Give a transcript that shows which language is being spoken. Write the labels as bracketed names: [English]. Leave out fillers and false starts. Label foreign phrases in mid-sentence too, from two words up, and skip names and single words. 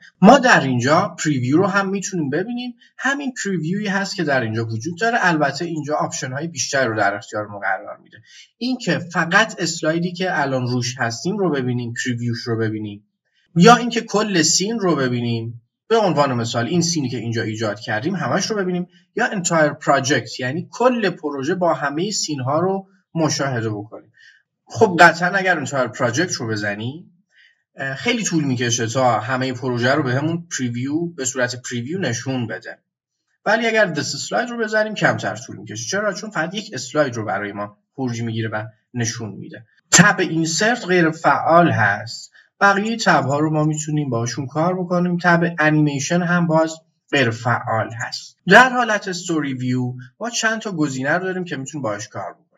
[Persian] ما در اینجا پریویو رو هم میتونیم ببینیم. همین پریویویی هست که در اینجا وجود داره. البته اینجا آپشن های بیشتری رو در اختیار ما قرار میده. این که فقط اسلایدی که الان روش هستیم رو ببینیم، پریویوش رو ببینیم، یا اینکه کل سین رو ببینیم، به عنوان مثال این سینی که اینجا ایجاد کردیم همش رو ببینیم، یا [English] entire project [Persian] یعنی کل پروژه با همه سین ها رو مشاهده بکنیم. خب قطعا اگر [English] entire project [Persian] رو بزنیم خیلی طول میکشه تا همه پروژه رو به همون پریویو به صورت پریویو نشون بده، ولی اگر [English] this slide [Persian] رو بزنیم کمتر طول میکشه. چرا؟ چون فقط یک اسلاید رو برای ما خروجی میگیره و نشون میده. تب اینسرت غیر فعال هست، بقیه تب ها رو ما میتونیم باشون کار بکنیم. تب انیمیشن هم باز غیر فعال هست. در حالت استوری ویو ما چند تا گزینه رو داریم که میتونیم باهاش کار بکنیم.